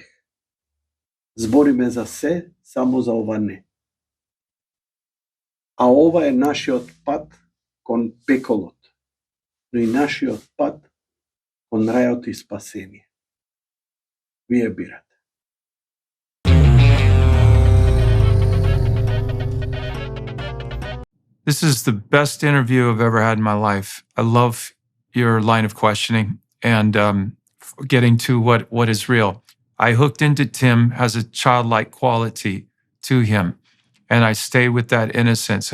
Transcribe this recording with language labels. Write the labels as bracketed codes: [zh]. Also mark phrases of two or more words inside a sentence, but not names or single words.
[mk] Збориме за се, само за ова не. А ова е нашиот пат кон пеколот, но и нашиот пат кон рајот и спасение. Вие бирате. [en] This is the best interview I've ever had in my life. I love your line of questioning and getting to what is real. I hooked into Tim, has a childlike quality to him, and I stay with that innocence.